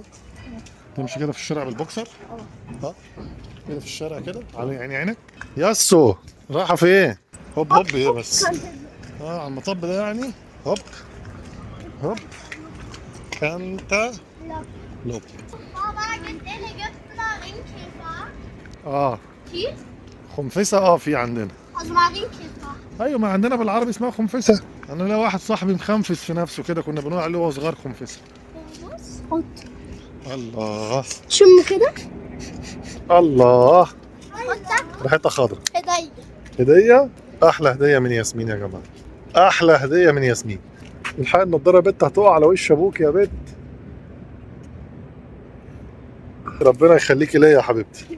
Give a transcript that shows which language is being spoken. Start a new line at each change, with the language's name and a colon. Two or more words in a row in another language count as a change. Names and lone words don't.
Arabic: تمشي كده في الشارع بالبوكسر؟ ها؟ كده في الشارع كده على عيني عينك؟ ياسو رايحه فين؟ هوب هوب ايه بس؟ على المطب ده يعني؟ هوب هوب انت لوب.
German: Baba, gibt in Ägypten Marienkäfer?
Arabic: اه
German: Tief?
Arabic: خنفسه في عندنا.
German: Also Marienkäfer.
Arabic: ايوه ما عندنا بالعربي اسمها خنفسه. انا ليا واحد صاحبي مخنفس في نفسه كده، كنا بنقول عليه وهو صغير خنفسه.
German: Was? Und
Arabic: الله شم كده؟ الله وانت؟ ريحتها خضرا. هدية. هديه، احلى هديه من ياسمين يا جماعه، احلى هديه من ياسمين. الحقيقه النضاره يا بت هتقع على وش ابوك يا بت. ربنا يخليكي ليا يا حبيبتي.